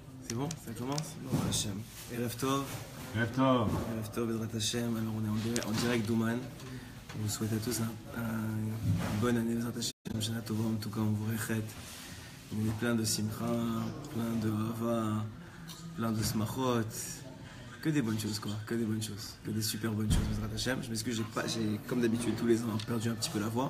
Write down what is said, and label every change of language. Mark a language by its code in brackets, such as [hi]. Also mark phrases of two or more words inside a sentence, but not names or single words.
[fr] C'est bon, ça commence. Bon, [he] השם. ערב טוב. ערב טוב. ערב טוב, בעזרת השם. [fr] Alors, on est en direct d'Ouman. On vous souhaite à tous une bonne année, [he] בעזרת השם. שנה טובה, [fr] en tout cas, on vous réchet. On est plein de simcha, plein de hava, plein de smachot. Que des bonnes choses, quoi. Que des bonnes choses. Que des super bonnes choses, [he] בעזרת השם. [fr] Je m'excuse, j'ai, comme d'habitude, tous les ans, perdu un petit peu la voix.